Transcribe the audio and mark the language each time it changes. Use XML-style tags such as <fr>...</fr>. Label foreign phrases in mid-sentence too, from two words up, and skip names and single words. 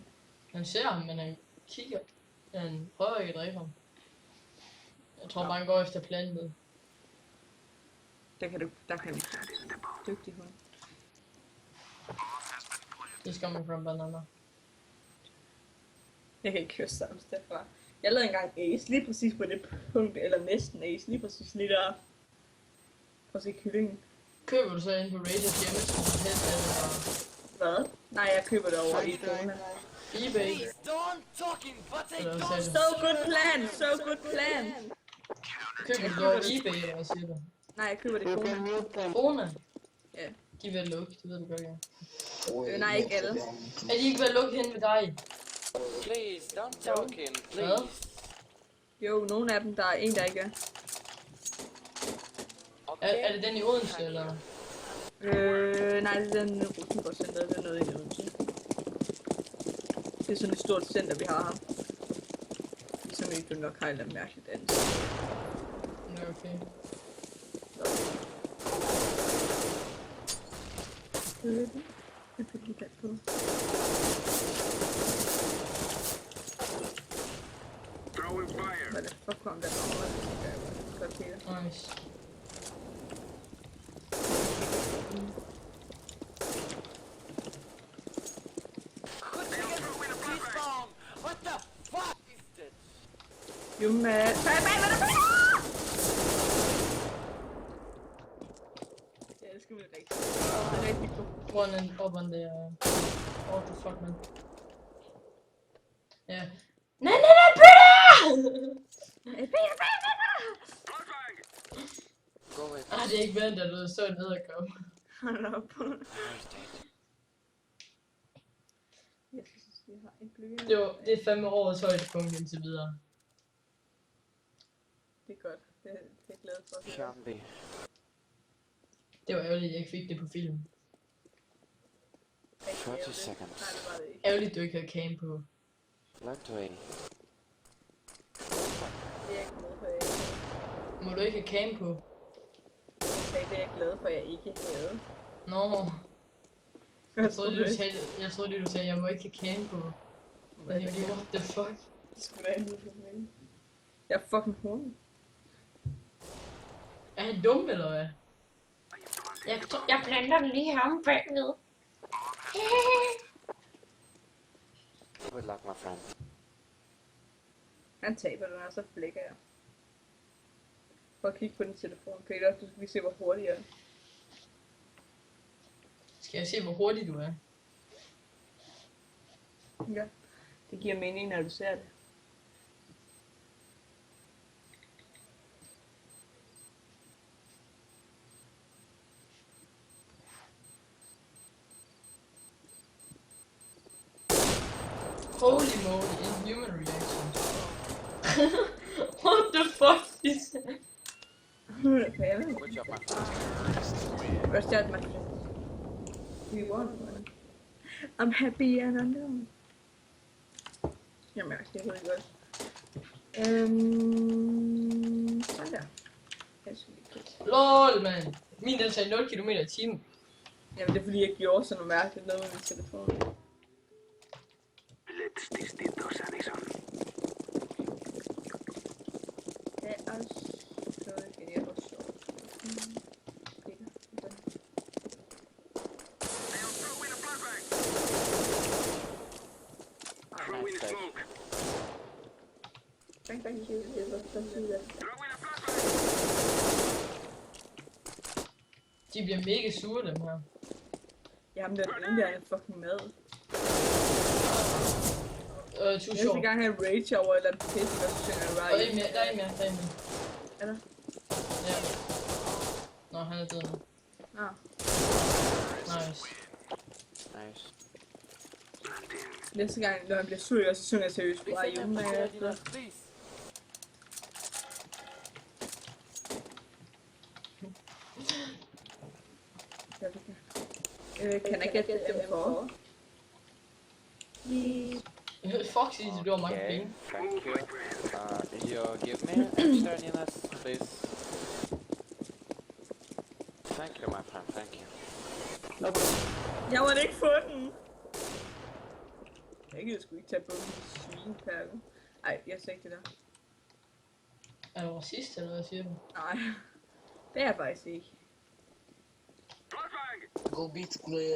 <da>Han ser ham, men han kigger. Han prøver ikke at dræbe ham. Jeg tror bare, han går efter plantet. Der kan du dygtig hund.</da> <en>He's coming from banana.</en> <da>Jeg kan ikke køre sammen derfra. Jeg lavede engang ace lige præcis på det punkt, eller næsten ace, lige præcis lige der. Og så kyllingen. Køber du så ind på Raiders hjemmeside, så helst er det bare Hvad? Nej, jeg køber det over i Fona. eBay.</da> <en>Please don't talking, but I</en> <da>Eller hvad</da> <en>don't.</en> <da>sagde du?</da> <en>So good plan, so good plan.</en> <da>Køber du det over eBay, eller hvad siger du? Nej, jeg køber det i</da> <en>You</en> <da>Fona.</da> <en>can mute them.</en> <da>Rona? Ja. De er ved at lukke, det ved du godt, ja. Nej, ikke alle. Er de ikke ved at lukke hen ved dig?</da> <en>Please don't talking,</en> <da>Hvad?</da> <en>please.</en> <da>Jo, nogle af dem, der er en, der ikke er. Er det den i Odense, eller? Nej, det er den Rosenborg-center, det er noget i Odense. Det er sådan et stort center, vi har her. Som ikke nok har et eller andet mærkeligt andet. Nå, okay. Jeg fik lige kat på. Hvad det fuck kom der over? Nice.</da> <en>Please bomb. What the fuck is that?</en> <da>Jumme, tag bag med dig! Ja, det skal vi rigtig. Det er rigtig god.</da> <en>One and up on the what the fuck, man.</en> <da>Ja. Nej,</da> <en>Go away.</en> <da>Ah, det er ikke vendt, at du så en edderkop. Hold op.</da> <en>I'm dead.</en> <da>Jeg synes, vi har en blyant. Det er fandme årets højdepunkt indtil videre. Det er godt. Det er jeg glad for at høre. Zombie. Det var ærgerligt, at jeg ikke fik det på film. Rigtig</da> <en>30</en> <da>ærgerligt.</da> <en>seconds.</en> <da>Nej, det var det ikke. Ærgerligt, du ikke havde cam på.</da> <en>Learn to aim.</en> <da>Det er jeg ikke glad for, jeg ikke. Må du ikke have cam på? Jeg sagde, det er jeg glad for, jeg ikke havde. Nå, jeg troede, du sagde, jeg må ikke have cam på. Hvad Jeg tænkte,</da> <en>what the fuck?</en> <da>Det skulle være en mening. Jeg er fucking horny. Er han dum, eller hvad? Jeg planter den lige her om bagved.</da> <en>Good luck, my friend.</en> <da>Han taber den, og så flækker jeg. Prøv at kigge på din telefon, Peter. Du skal lige se, hvor hurtig jeg er. Skal jeg se, hvor hurtig du er? Ja. Det giver mening, når du ser det.</da> <en>Holy moly, inhuman reaction. What the fuck is that? Okay, Good job, my friend. First shot, my friend. We won one. I'm happy and unknown.</en> <da>Jamen, det er rigtig godt. Sådan der. Jeg skal lige kigge.</da> <en>LOL, man.</en> <da>Min den tager 0 km i timen. Jamen, det er fordi, jeg gjorde sådan noget mærkeligt noget med min telefon. Det er også så genialt og sjovt. Peter, den.</da> <en>Nice save. Bang, bang, shoot,</en> <da>det var så sygt. De bliver mega sure, dem her. Jamen, den ene der er</da> <en>fucking mad. Too</en> <da>Næste</da> <en>short.</en> <da>gang han rage over et eller andet pisse, og så synger han Og</da> <en>right.</en> <da>en mere, der er en mere, der er en mere. Er der? Ja. Nå, han er død nu. Ah. Nice. Nice. Næste gang, når jeg bliver sur, så synger jeg seriøst.</da> <en>Why you mad, bro? Please. Can I get the M4? Fuck,</en> <da>Sisse, du har mange</da> <en>Okay,</en> <da>penge.</da> <en>thank you. You give me extra units, please. Thank you, my friend, thank you.</en> <da>Jeg måtte ikke få den! Jeg gider sgu ikke tage på den svinepærke. Ej, jeg sagde ikke det der. Er du racist, eller hvad siger du? Nej, det er jeg faktisk ikke.</da> <en>Go beat clear.</en>